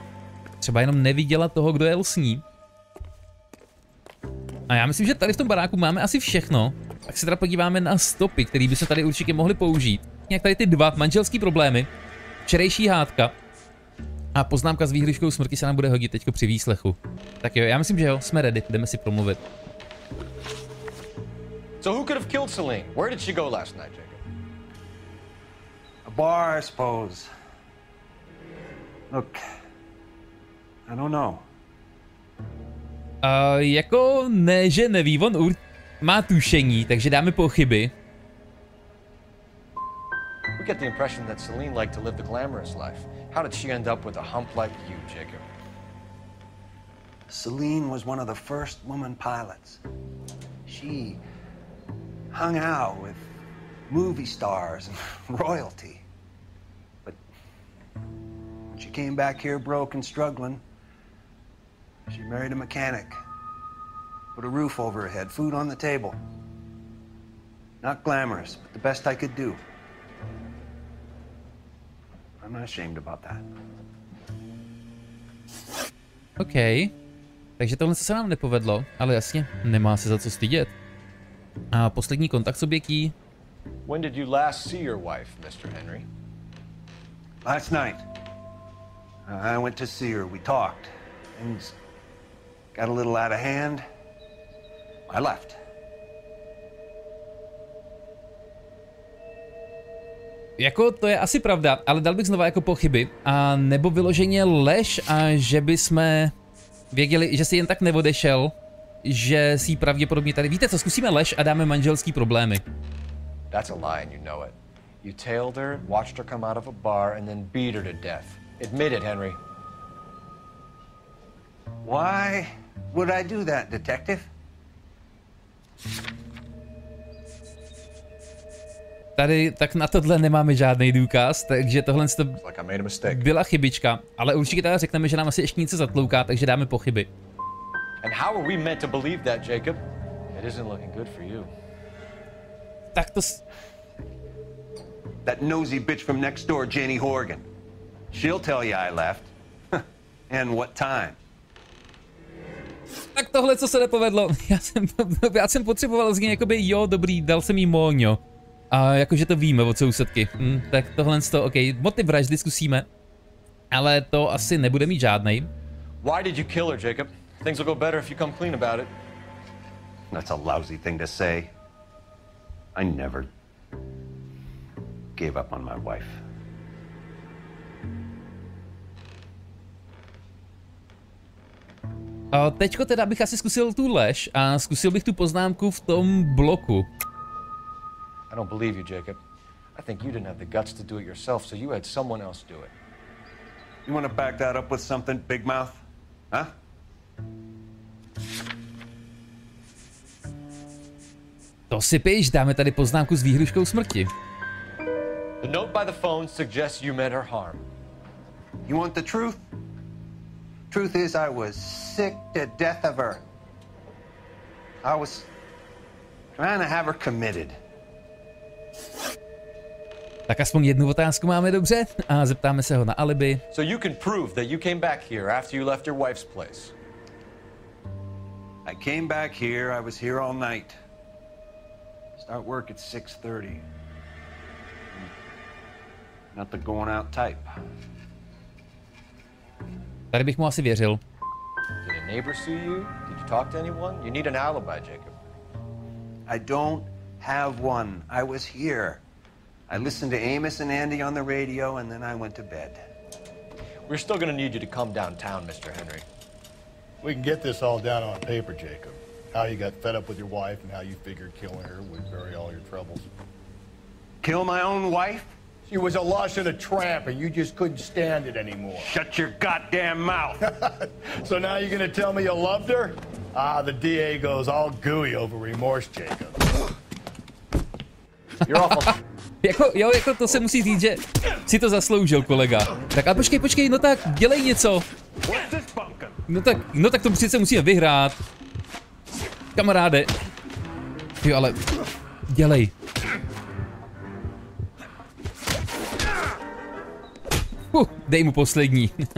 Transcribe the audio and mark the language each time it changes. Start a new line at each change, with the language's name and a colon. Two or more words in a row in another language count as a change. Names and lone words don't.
Czech: Třeba jenom neviděla toho, kdo jel s ní. A já myslím, že tady v tom baráku máme asi všechno. Tak se teda podíváme na stopy, které by se tady určitě mohly použít. Jak tady ty dva manželský problémy, včerejší hádka a poznámka s výhliškou smrti se nám bude hodit teďko při výslechu. Tak jo, já myslím, že jo, jsme ready, jdeme si promluvit.
English: So who could have killed Celine? Where did she go last night, Jacob? A bar, I suppose. Look, I don't know.
Czech: Jako ne, že neví, on má tušení, takže dáme pochyby.
English: We get the impression that Celine liked to live the glamorous life. How did she end up with a hump like you, Jacob? Celine was one of the first woman pilots. She hung out with movie stars and royalty. But when she came back here broke and struggling, she married a mechanic. Put a roof over her head, food on the table. Not glamorous, but the best I could do. I'm not ashamed about that. OK.
Czech: Takže tohle se nám nepovedlo, ale jasně, nemá se za co stydět. A poslední kontakt s obětí.
English: When did you last see your wife, Mr. Henry? Last night. I went to see her. We talked. Things got a little out of hand. I left.
Czech: Jako to je asi pravda, ale dal bych znova jako pochyby. A nebo vyloženě lež a že by jsme věděli, že si jen tak neodešel, že si pravděpodobně tady... Víte co, zkusíme lež a dáme manželský problémy.
English: That's a lie and you know it. You tailed her, watched her come out of a bar, and then beat her to death. Admit it, Henry. Why would I do that, detective?
Czech: Tady tak na tohle nemáme žádný důkaz, takže tohle byla chybička, ale určitě teda řekneme, že nám asi ještě něco zatlouká, takže dáme pochyby.
English: And how are we meant to believe that, Jacob? It isn't looking good for you.
Czech: Tak to...
English: That nosy bitch from next door, Janie Horgan. She'll tell you I left. And what time.
Czech: Tak tohle, co se nepovedlo, já jsem potřeboval z něj jakoby, jo, dobrý, dal jsem jí móňo. A jakože to víme od sousedky. Tak tohle to, OK, motiv vraždy zkusíme. Ale to asi nebude mít žádnej.
English: Why did you kill her, Jacob? Things will go better if you come clean about it. That's a lousy thing to say. I never gave up on my wife.
Czech: A teďko teda bych asi zkusil tu lež a zkusil bych tu poznámku v tom bloku.
English: I don't believe you, Jacob. I think you didn't have the guts to do it yourself, so you had someone else do it. You want to back that up with something, Big Mouth? Huh?
Czech: To si píš, dáme tady poznámku s výhruškou smrti.
English: The note by the phone suggests you meant her harm. You want the truth? Truth is, I was sick to death of her. I was trying to have her committed.
Czech: Tak aspoň jednu otázku máme dobře a zeptáme se ho na alibi.
English: So you can prove that you came back here after you left your wife's place. I came back here, I was here all night. Start work at 6:30. Not the going out type.
Czech: Tady bych mu asi věřil.
English: Did a neighbor see you? Did you talk to anyone? You need an alibi, Jacob. I don't have one. I was here. I listened to Amos and Andy on the radio, and then I went to bed. We're still gonna need you to come downtown, Mr. Henry. We can get this all down on paper, Jacob. How you got fed up with your wife and how you figured killing her would bury all your troubles. Kill my own wife? She was a lush and a tramp, and you just couldn't stand it anymore. Shut your goddamn mouth. So now you're gonna tell me you loved her? Ah, the DA goes all gooey over remorse, Jacob. You're awful.
Czech: jako to se musí říct, že si to zasloužil, kolega. Tak a počkej, no tak, dělej něco. No tak to přece musíme vyhrát. Kamaráde. Jo, ale dělej. Dej mu poslední.